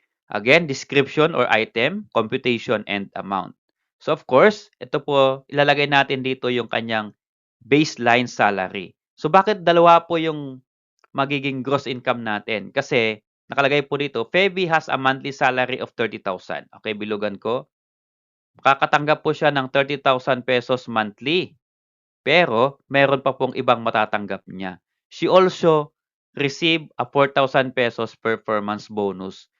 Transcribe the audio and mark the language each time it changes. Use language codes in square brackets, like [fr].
[en] Again, description or item, computation, and amount. [tl] So, of course, ito po, ilalagay natin dito yung kanyang baseline salary. So, bakit dalawa po yung magiging gross income natin? Kasi nakalagay po dito, [en] Feby has a monthly salary of 30,000. [tl] Okay, bilugan ko. Makakatanggap po siya ng 30,000 pesos monthly. Pero meron pa pong ibang matatanggap niya. [en] She also receive a 4,000 pesos performance bonus.